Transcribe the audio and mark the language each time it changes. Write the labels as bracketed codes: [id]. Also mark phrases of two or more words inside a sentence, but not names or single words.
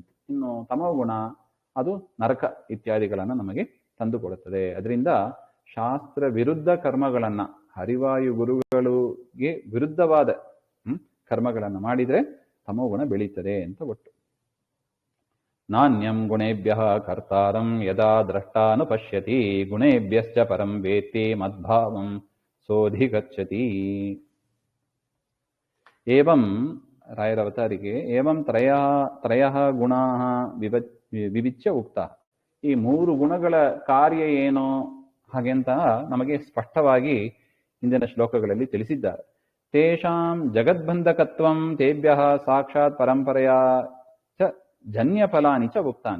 [kn] ಇನ್ನು ತಮೋಗುಣ ಅದು ನರಕ ಇತ್ಯಾದಿಗಳನ್ನು ನಮಗೆ ತಂದುಕೊಡುತ್ತದೆ. ಅದರಿಂದ ಶಾಸ್ತ್ರ ವಿರುದ್ಧ ಕರ್ಮಗಳನ್ನ, ಹರಿವಾಯು ಗುರುಗಳಿಗೆ ವಿರುದ್ಧವಾದ ಕರ್ಮಗಳನ್ನು ಮಾಡಿದರೆ ತಮೋಗುಣ ಬೆಳೀತದೆ ಅಂತ ಒಟ್ಟು. [sa] ನಾಣ್ಯಂ ಗುಣೇಭ್ಯ ಕರ್ತಾರಂ ಯದಾ ದ್ರಷ್ಟಾನುಪಶ್ಯತಿ ಗುಣೇಭ್ಯಶ್ಚ ಪರಂ ವೇತ್ತಿ ಮದ್ಭಾವಂ ಸೋಧಿಗಚ್ಚತಿ. ಏವಂ [kn] ರಾಯರ ಅವತಾರಿಗೆ [sa] ಏವಂ ತ್ರಯಃ ಗುಣಾಃ ವಿವಿಚ್ಯ ಉಕ್ತ. [kn] ಈ ಮೂರು ಗುಣಗಳ ಕಾರ್ಯ ಏನು ಹಾಗೆಂತ ನಮಗೆ ಸ್ಪಷ್ಟವಾಗಿ ಹಿಂದಿನ ಶ್ಲೋಕಗಳಲ್ಲಿ ತಿಳಿಸಿದ್ದಾರೆ. [sa] ತೇಷಾಂ ಜಗದ್ಬಂಧಕತ್ವಂ ತೇಭ್ಯ ಸಾಕ್ಷಾತ್ ಪರಂಪರೆಯ ಚ ಜನ್ಯಫಲಾನಿ ಚ ಉಕ್ತಾನಿ.